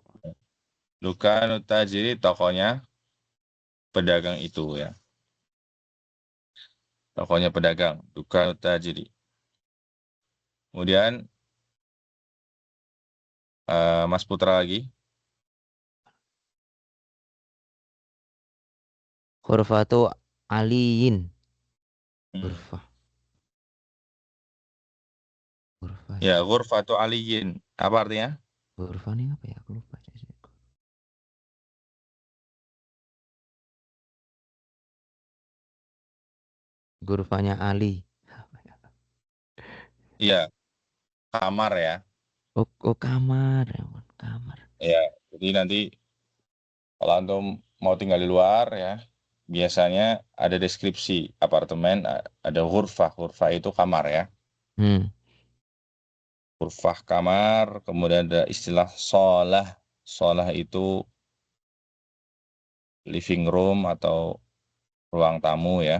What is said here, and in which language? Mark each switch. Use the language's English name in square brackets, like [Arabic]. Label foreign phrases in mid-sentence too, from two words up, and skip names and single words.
[Arabic] دكان التاجر [Indonesian] tokonya pedagang itu ya. Tokonya pedagang, [Arabic] دكان التاجر. [Indonesian] Kemudian Mas Putra lagi. [Arabic] غرفة علي. غرفة. Ghurfah. Ya, غرفة علي. [Indonesian] Apa artinya? Ghurfah ini apa ya? Aku lupa. Ghurfahnya Ali. Iya, kamar ya. Oh, kamar. Ya ampun, kamar. Ya, jadi nanti kalau antum mau tinggal di luar ya, biasanya ada deskripsi apartemen, ada ghurfah. Ghurfah itu kamar ya. Ghurfah kamar, kemudian ada istilah sholah. Sholah itu [English] living room [Indonesian] atau ruang tamu ya.